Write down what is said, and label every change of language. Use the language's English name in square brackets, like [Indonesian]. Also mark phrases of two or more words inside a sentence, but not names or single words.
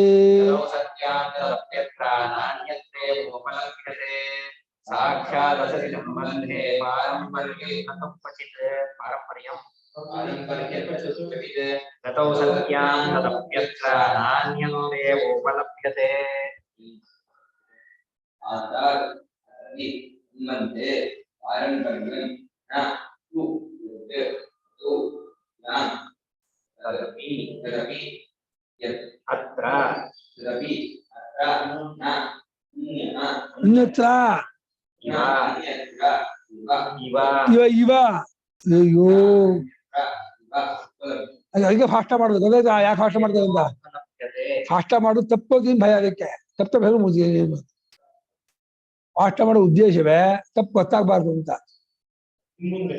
[Sanskrit] ತದೌ ಸತ್ಯಾಂ ತದಪ್ಯತ್ರ ನಾನ್ಯತ್ರೇವೋಪಲಭ್ಯತೆ ಸಾಕ್ಷಾದಸತಿ ಸಂಬಂಧೆ ಪಾರಂಪರ್ಯಂ ಕ್ವಚಿತ್ ಪಾರಂಪರ್ಯಂ ಗತೌ ಸತ್ಯಾಂ ತದಪ್ಯತ್ರ ನಾನ್ಯತ್ರೇವೋಪಲಭ್ಯತೆ ಮಂತೆ ಪಾರಂಪರ್ಯಂ ನ ತು ತು ನ ತದಪಿ ತದಪಿ ಯತ್ ಅತ್ರ ತದಪಿ ಅತ್ರ ನ ಅನ್ಯತ್ರ ಇವ ಅನ್ಯತ್ರ ಇವ ಇವ ಇವ ಇವ [Kannada] ಅಯ್ಯೋ ಅದಕ್ಕೆ ಫಾಷ್ಟ ಮಾಡೋದು ಗೊತ್ತಾಯ್ತಾ ಯಾಕೆ ಫಾಷ್ಟ ಮಾಡ್ತಾರೆ ಅಂತ [Sanskrit] ಉಪಲಭ್ಯತೆ [Kannada] ಫಾಷ್ಟ ಮಾಡೋದು ತಪ್ಪೋಗಿ ಭಯ ಅದಕ್ಕೆ ತಪ್ಪ ಭಯ ಫಾಷ್ಟ ಮಾಡೋ ಉದ್ದೇಶವೇ ತಪ್ಪು ಗೊತ್ತಾಗಬಾರ್ದು ಅಂತ ಮುಂದೆ